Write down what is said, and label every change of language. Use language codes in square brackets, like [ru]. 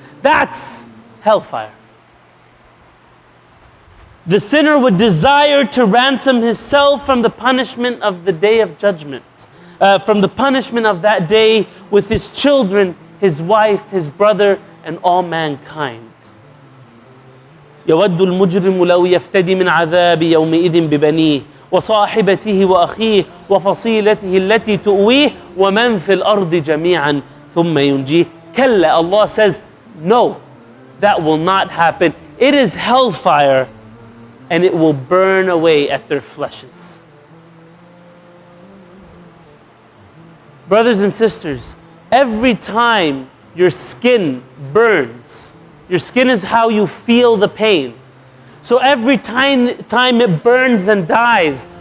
[en] That's hellfire. The sinner would desire to ransom himself from the punishment of the day of judgment, from the punishment of that day with his children, his wife, his brother, and all mankind. [ar] يود المجرم لو يفتدي من عذاب يومئذ ببنيه وصاحبته وأخيه وفصيلته التي تؤويه ومن في الأرض جميعا ثم ينجيه. كلا. [en] Allah says, no, that will not happen. It is hellfire, and it will burn away at their fleshes. Brothers and sisters, every time your skin burns, your skin is how you feel the pain. So every time it burns and dies,